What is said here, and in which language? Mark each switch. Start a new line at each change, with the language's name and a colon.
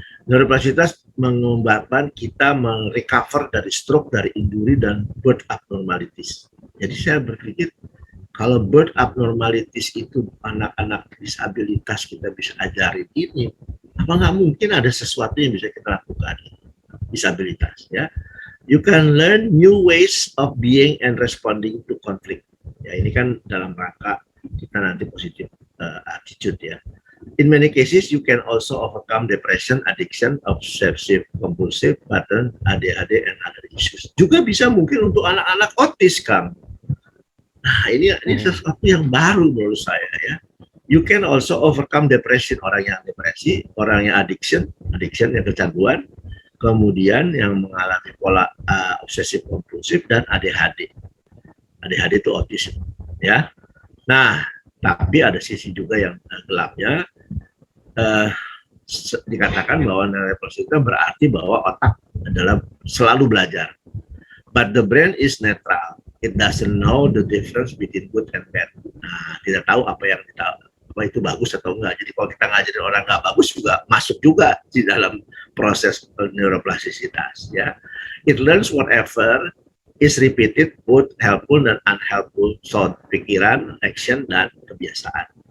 Indonesian: Neuroplastisitas menyebabkan kita merecover dari stroke, dari injury dan birth abnormalities. Jadi saya berpikir kalau birth abnormalities itu anak-anak disabilitas kita bisa ajarin ini, apa nggak mungkin ada sesuatu yang bisa kita lakukan disabilitas ya.
English: You can learn new ways of being and responding to conflict.
Indonesian: Ya ini kan dalam rangka kita nanti positif attitude ya.
English: In many cases, you can also overcome depression, addiction, obsessive compulsive pattern, ADHD, and other issues.
Indonesian: Juga bisa mungkin untuk anak-anak autis, Kang. Nah, ini sesuatu yang baru menurut saya ya.
English: You can also overcome depression,
Indonesian: orang yang depresi, orang yang addiction yang kecanduan, kemudian yang mengalami pola obsessive compulsive dan ADHD. ADHD itu autism, ya. Nah, tapi ada sisi juga yang gelapnya. Dikatakan bahwa neuroplastisitas berarti bahwa otak adalah selalu belajar.
English: But the brain is neutral. It doesn't know the difference between good and bad.
Indonesian: Nah, tidak tahu apa itu bagus atau enggak. Jadi kalau kita ngajarin orang nggak bagus juga masuk juga di dalam proses neuroplastisitas.
English: Ya, it learns whatever is repeated, both helpful
Indonesian: dan
English: unhelpful thought,
Indonesian: pikiran,
English: action,
Indonesian: dan kebiasaan.